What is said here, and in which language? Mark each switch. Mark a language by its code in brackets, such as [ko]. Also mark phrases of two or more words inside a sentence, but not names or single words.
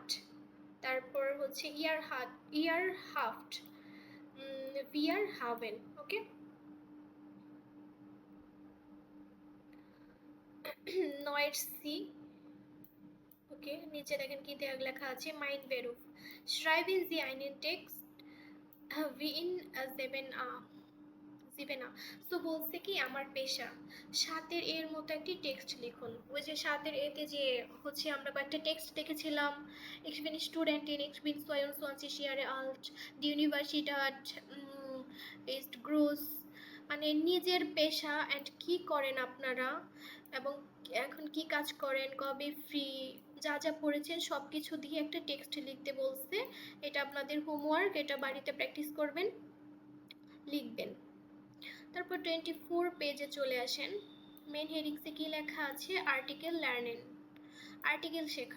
[bn] তারপর হচ্ছে [de] ihr habt, wir haben। [bn] ওকে, নয়ের সি। ওকে, নিচে দেখেন কি লেখা আছে [de] Mein Beruf, schreiben Sie einen Text wie in 7a, [bn] তো বলছে কি আমার পেশা, সাতের এর মতো একটি টেক্সট লিখুন। ওই যে সাতের এতে যে হচ্ছে আমরা কয়েকটা টেক্সট দেখেছিলাম, [de] ich bin Studentin, ich bin 22 Jahre alt, die Universität ist groß, [bn] মানে নিজের পেশা অ্যান্ড কি করেন আপনারা এবং এখন কি কাজ করেন, কবে ফ্রি, যা যা পড়েছেন সব কিছু দিয়ে একটা টেক্সট লিখতে বলছে। এটা আপনাদের হোমওয়ার্ক, এটা বাড়িতে প্র্যাকটিস করবেন, লিখবেন। তারপর 24 পেজে চলে আসেন, মেন হেডিংসে কি লেখা আছে [de] Artikel lernen, [bn] আর্টিকেল শেখা।